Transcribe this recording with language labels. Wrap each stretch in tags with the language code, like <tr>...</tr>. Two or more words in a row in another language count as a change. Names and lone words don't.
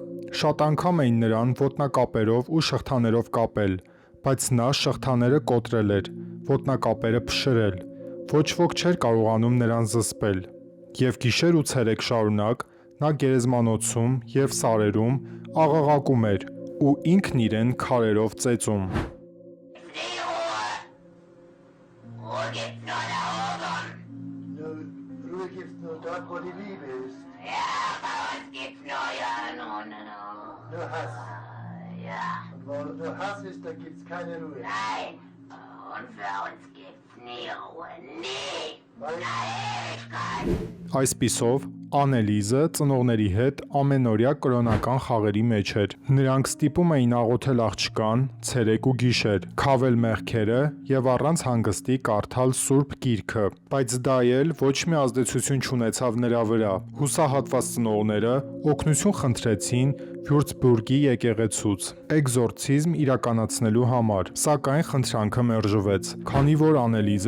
<hy>շատ անգամ էին նրան ոտնակապերով ու շղթաներով կապել, բայց նա շղթաները կոտրել էր, ոտնակապերը փշրել։ Ոչ ոք չէր կարողանում նրան զսպել։ Եվ գիշեր ու ցերեկ շարունակ նա գերեզմանոցում եւ սարերում աղաղակում էր ու ինքն իրեն քարերով ծեծում։</hy> <de>Ruhe gibt's nur dort, wo die Liebe ist. Ja, bei uns gibt's nur Hass. Ja, Und wo nur Hass ist, da gibt's keine Ruhe. nein. Und für uns gibt's nie Ruhe. Nie. Weil Ewigkeit.</de> <hy>Այսպիսով Անելիզը ծնողների հետ ամենօրյա կրոնական խաղերի մեջ էր։ Նրանք ստիպում էին աղոթել աղջկան ցերեկ ու գիշեր, քավել մեղքերը եւ առանց հանգստի կարդալ Սուրբ Գիրքը, բայց դա էլ ոչ մի ազդեցություն չունեցավ նրա վրա։ Հուսահատված ծնողները օգնություն խնդրեցին Վյուրցբուրգի եկեղեցուց էկզորցիզմ իրականացնելու համար, սակայն խնդրանքը մերժվեց, քանի որ Անելիզը</hy>